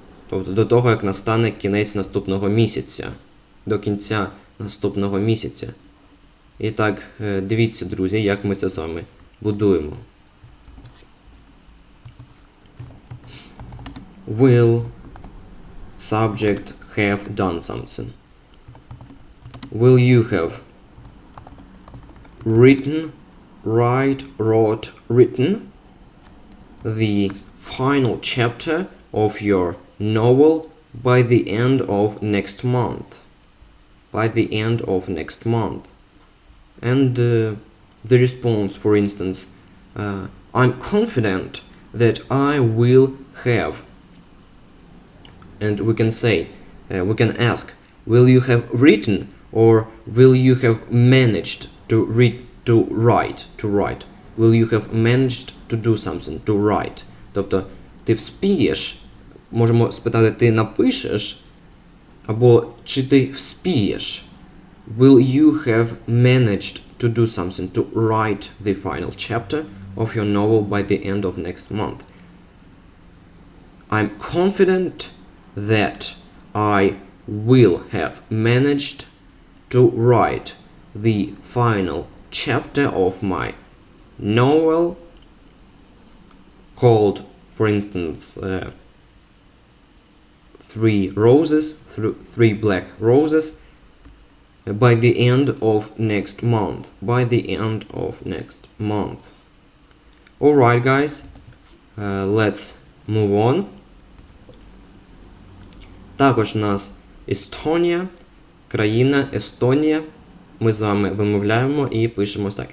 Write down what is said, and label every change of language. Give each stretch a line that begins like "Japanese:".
Ukrainian: Тобто, до того, як настане кінець наступного місяця. До кінця наступного місяця. І так, дивіться, друзі, як ми це з вами будуємо.
English: Will subject have done something? Will you have written, wrote, written the final chapter of your novel by the end of next month? By the end of next month. And the response, for instance, I'm confident that I will have. And we can say, we can ask, will you have written or will you have managed to write? Will you have managed to do something, to write?
Ukrainian: Тобто, ти вспієш, можемо спитати, ти напишеш, або чи ти вспієш?
English: Will you have managed to do something, to write the final chapter of your novel by the end of next month? I'm confident that I will have managed to write the final chapter of my novel called, for instance, Three Black Roses by the end of next month. By the end of next month. Alright, guys, let's move on.
Ukrainian: Також у нас Естонія, країна Естонія. Ми з вами вимовляємо і пишемо так.